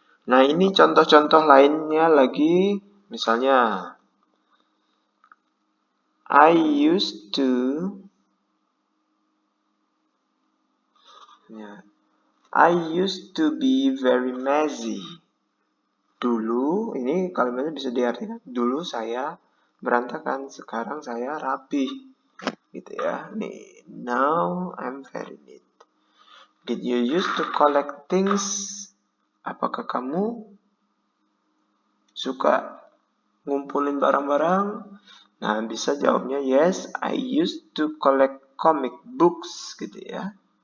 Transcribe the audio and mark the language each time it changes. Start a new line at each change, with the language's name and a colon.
Indonesian: Nah, ini contoh-contoh lainnya lagi, misalnya
English: I used to,
Indonesian: ya,
English: I used to be very messy.
Indonesian: Dulu, ini kalimatnya bisa diartikan, dulu saya berantakan, sekarang saya rapi. Gitu ya. Nih,
English: now I'm very neat. Did you used to collect things?
Indonesian: Apakah kamu suka ngumpulin barang-barang? Nah, bisa jawabnya
English: yes, I used to collect comic books
Indonesian: gitu ya.